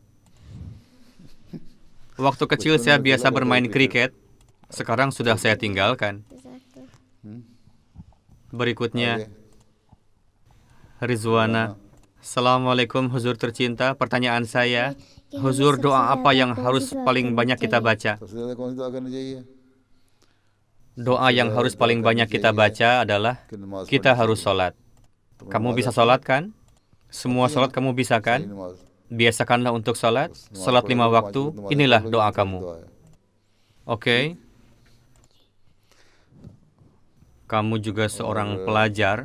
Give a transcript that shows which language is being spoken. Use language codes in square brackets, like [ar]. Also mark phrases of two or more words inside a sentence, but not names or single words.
[id] Waktu kecil saya biasa bermain kriket. Sekarang sudah saya tinggalkan. Berikutnya, Rizwana. Assalamualaikum Huzur tercinta. Pertanyaan saya, Huzur, doa apa yang harus paling banyak kita baca? [hi] सबसे ज़्यादा कौन सी दुआ करनी चाहिए [id] Doa yang harus paling banyak kita baca adalah [hi] कि नमाज [id] kita harus sholat. Kamu bisa sholat kan? Semua sholat kamu bisa [hi] पढ़नी, [id] kan? [hi] नमाज [id] Biasakanlah untuk sholat. Sholat 5 waktu. Inilah doa kamu. Oke? Kamu juga seorang pelajar.